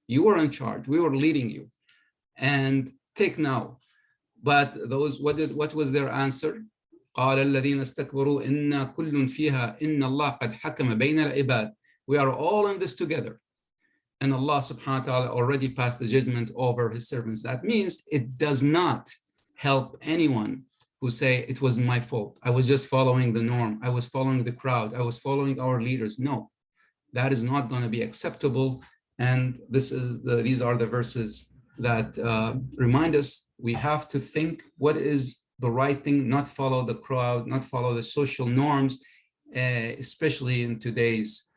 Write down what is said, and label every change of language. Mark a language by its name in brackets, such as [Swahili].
[English] You were in charge, we were leading you, and take now. But those, what was their answer? [Arabic] قال الذين استكبروا إنا كل فيها إن الله قد حكم بين العباد. [English] We are all in this together, and Allah subhanahu wa ta'ala already passed the judgment over his servants. That means it does not help anyone who say it was my fault, I was just following the norm, I was following the crowd, I was following our leaders. No, that is not going to be acceptable. And these are the verses that remind us we have to think what is the right thing, not follow the crowd, not follow the social norms, especially in today's